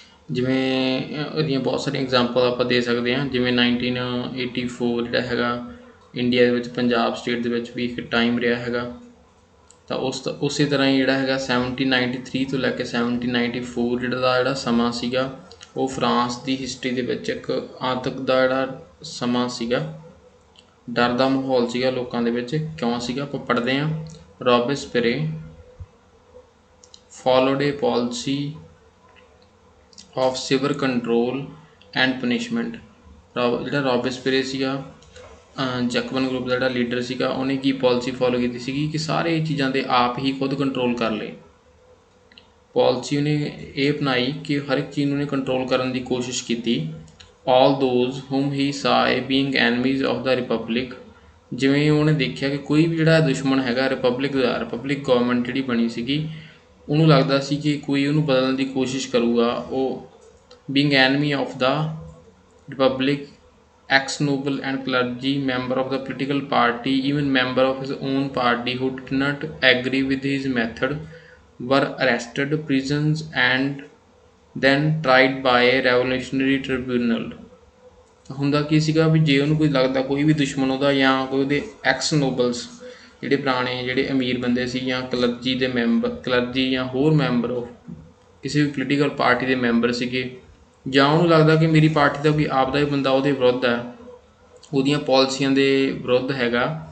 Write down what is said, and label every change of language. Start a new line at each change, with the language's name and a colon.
Punjabi: ਜਿਵੇਂ ਇਹਦੀਆਂ ਬਹੁਤ ਸਾਰੀਆਂ ਐਗਜ਼ਾਮਪਲ ਆਪਾਂ ਦੇ ਸਕਦੇ ਹਾਂ, ਜਿਵੇਂ 1984 ਜਿਹੜਾ ਹੈਗਾ ਇੰਡੀਆ ਦੇ ਵਿੱਚ ਪੰਜਾਬ ਸਟੇਟ ਦੇ ਵਿੱਚ ਵੀ ਇੱਕ ਟਾਈਮ ਰਿਹਾ ਹੈਗਾ। ਤਾਂ ਉਸੇ ਤਰ੍ਹਾਂ ਹੀ ਜਿਹੜਾ ਹੈਗਾ 1793 ਤੋਂ ਲੈ ਕੇ 1794 ਜਿਹੜਾ ਸਮਾਂ ਸੀਗਾ ਉਹ ਫਰਾਂਸ ਦੀ ਹਿਸਟਰੀ ਦੇ ਵਿੱਚ ਇੱਕ ਆਤੰਕ ਦਾ ਜਿਹੜਾ ਸਮਾਂ ਸੀਗਾ, ਡਰ ਦਾ ਮਾਹੌਲ ਸੀਗਾ ਲੋਕਾਂ ਦੇ ਵਿੱਚ। ਕਿਉਂ ਸੀਗਾ ਆਪਾਂ ਪੜ੍ਹਦੇ ਹਾਂ।
English: Robespierre followed a policy of severe control and punishment।
Punjabi: ਜਿਹੜਾ ਰੋਬੇਸਪੀਰੇ ਸੀਗਾ ਜੈਕਬਨ ਗਰੁੱਪ ਦਾ ਜਿਹੜਾ ਲੀਡਰ ਸੀਗਾ, ਉਹਨੇ ਕੀ ਪਾਲਿਸੀ ਫੋਲੋ ਕੀਤੀ ਸੀਗੀ ਕਿ ਸਾਰੇ ਚੀਜ਼ਾਂ ਦੇ ਆਪ ਹੀ ਖੁਦ ਕੰਟਰੋਲ ਕਰ ਲਏ। ਪਾਲਿਸੀ ਉਹਨੇ ਇਹ ਬਣਾਈ ਕਿ ਹਰ ਇੱਕ ਚੀਜ਼ ਨੂੰ ਉਹਨੇ ਕੰਟਰੋਲ ਕਰਨ ਦੀ ਕੋਸ਼ਿਸ਼ ਕੀਤੀ।
English: All those whom he saw being enemies of the republic।
Punjabi: ਜਿਵੇਂ ਉਹਨੇ ਦੇਖਿਆ ਕਿ ਕੋਈ ਵੀ ਜਿਹੜਾ ਦੁਸ਼ਮਣ ਹੈਗਾ ਰਿਪਬਲਿਕ ਗਵਰਨਮੈਂਟ ਜਿਹੜੀ ਬਣੀ ਸੀਗੀ, ਉਹਨੂੰ ਲੱਗਦਾ ਸੀ ਕਿ ਕੋਈ ਉਹਨੂੰ ਬਦਲਣ ਦੀ ਕੋਸ਼ਿਸ਼ ਕਰੂਗਾ।
English: ਉਹ being enemy of the republic, ex-noble and clergy, member of the political party, even member of his own party who did not agree with his method were arrested, prisons and then tried by a revolutionary tribunal।
Punjabi: ਹੁੰਦਾ ਕੀ ਸੀਗਾ ਵੀ ਜੇ ਉਹਨੂੰ ਕੋਈ ਲੱਗਦਾ ਕੋਈ ਵੀ ਦੁਸ਼ਮਣ ਉਹਦਾ ਜਾਂ ਕੋਈ ਉਹਦੇ ਐਕਸ ਨੋਬਲਸ ਜਿਹੜੇ ਪੁਰਾਣੇ ਜਿਹੜੇ ਅਮੀਰ ਬੰਦੇ ਸੀ ਜਾਂ ਕਲਰਜੀ ਜਾਂ ਹੋਰ ਮੈਂਬਰ ਕਿਸੇ ਵੀ ਪੋਲੀਟੀਕਲ ਪਾਰਟੀ ਦੇ ਮੈਂਬਰ ਸੀਗੇ, ਜਾਂ ਉਹਨੂੰ ਲੱਗਦਾ ਕਿ ਮੇਰੀ ਪਾਰਟੀ ਦਾ ਕੋਈ ਆਪਦਾ ਹੀ ਬੰਦਾ ਉਹਦੇ ਵਿਰੁੱਧ ਹੈ, ਉਹਦੀਆਂ ਪਾਲਿਸੀਆਂ ਦੇ ਵਿਰੁੱਧ ਹੈਗਾ,